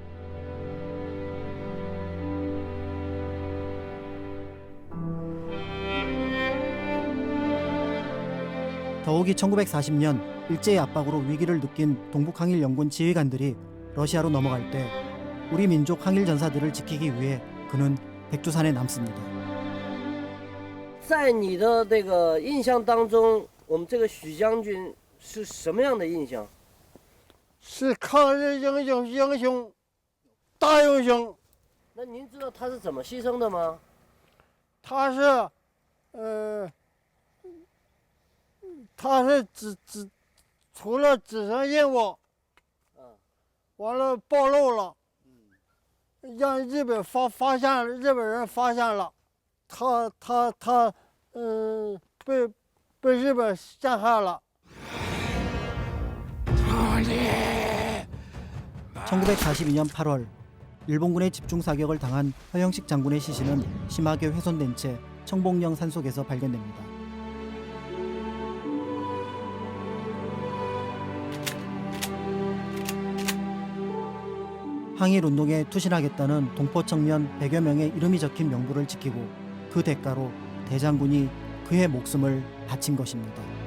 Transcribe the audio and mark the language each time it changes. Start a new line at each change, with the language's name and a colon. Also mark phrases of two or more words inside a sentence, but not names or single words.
Korean: 더욱이 1940년 일제의 압박으로 위기를 느낀 동북항일연군 지휘관들이 러시아로 넘어갈 때 우리 민족 항일 전사들을 지키기 위해 그는 백두산에 남습니다.
Chinese: 在你的这个印象当中，我们这个许将军是什么样的印象？是抗日英雄，大英雄。那您知道他是怎么牺牲的吗？他是除了执行任务，完了暴露了，让日本人发现了，他被日本陷害了。
Korean: 1942년 8월 일본군의 집중 사격을 당한 허영식 장군의 시신은 심하게 훼손된 채 청봉령 산속에서 발견됩니다. 항일 운동에 투신하겠다는 동포 청년 100여 명의 이름이 적힌 명부를 지키고 그 대가로 대장군이 그의 목숨을 바친 것입니다.